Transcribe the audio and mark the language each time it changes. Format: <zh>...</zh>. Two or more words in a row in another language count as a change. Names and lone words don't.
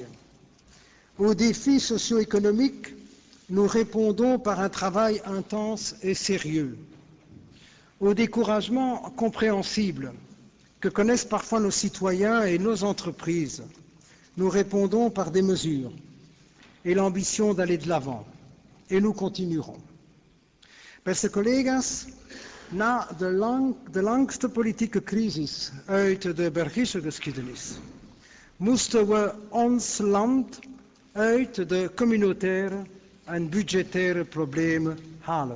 <fr>Aux défis socio-économiques, nous répondons par un travail intense et sérieux. Au découragement compréhensible que connaissent parfois nos citoyens et nos entreprises, nous répondons par des mesures et l'ambition d'aller de l'avant. Et nous continuerons.</fr> <nl>Beste collega's, na de langste politieke crisis uit de Belgische geschiedenis moesten we ons land uit de communautaire en budgettaire problemen halen.</nl>